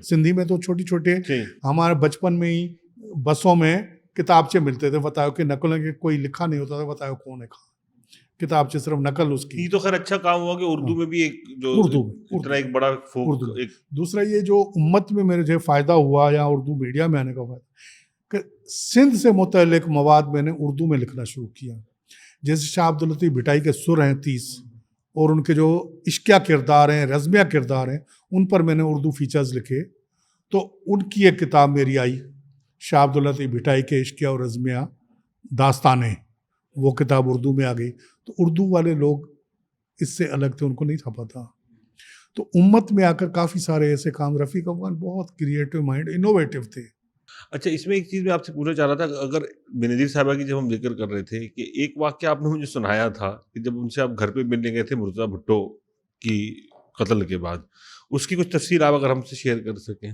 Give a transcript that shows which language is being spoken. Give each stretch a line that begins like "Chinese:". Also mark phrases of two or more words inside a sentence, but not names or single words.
Urdu: سندھی میں تو چھوٹے چھوٹے ہمارے بچپن میں ہی بسوں میں کتابچے ملتے تھے وتایو کے نقلوں کے، کوئی لکھا نہیں ہوتا تھا وتایو کون ہے، کتابچے صرف نقل اس کی. یہ تو خیر اچھا کام ہوا کہ اردو میں بھی ایک جو उर्दू اتنا ایک بڑا فوک ایک. دوسرا یہ جو امت میں میرے فائدہ ہوا یا اردو میڈیا میں آنے کا فائدہ، کہ سندھ سے متعلق مواد میں نے اردو میں لکھنا شروع کیا. جیسے شاہ عبد اللطیف بھٹائی کے سر ہیں 30، اور ان کے جو عشقیہ کردار ہیں، رزمیہ کردار ہیں، ان پر میں نے اردو فیچرز لکھے. تو ان کی ایک کتاب میری آئی, شاہ عبد اللطیف بھٹائی کے عشقیہ اور رزمیہ داستانیں، وہ کتاب اردو میں آ گئی. تو اردو والے لوگ اس سے الگ تھے، ان کو نہیں تھا پتا. تو امت میں آ کر کافی سارے ایسے کام، رفیق افغان بہت
English: creative mind,
Urdu: انوویٹو تھے. اچھا، اس میں ایک چیز میں آپ سے پوچھنا چاہ رہا تھا، اگر بے نظیر صاحبہ کی جب ہم ذکر کر رہے تھے کہ ایک واقعہ آپ نے مجھے سنایا تھا کہ جب ان سے آپ گھر پہ ملنے گئے تھے مرتضیٰ بھٹو کی قتل کے بعد، اس کی کچھ تفسیر آپ اگر ہم سے شیئر کر سکیں.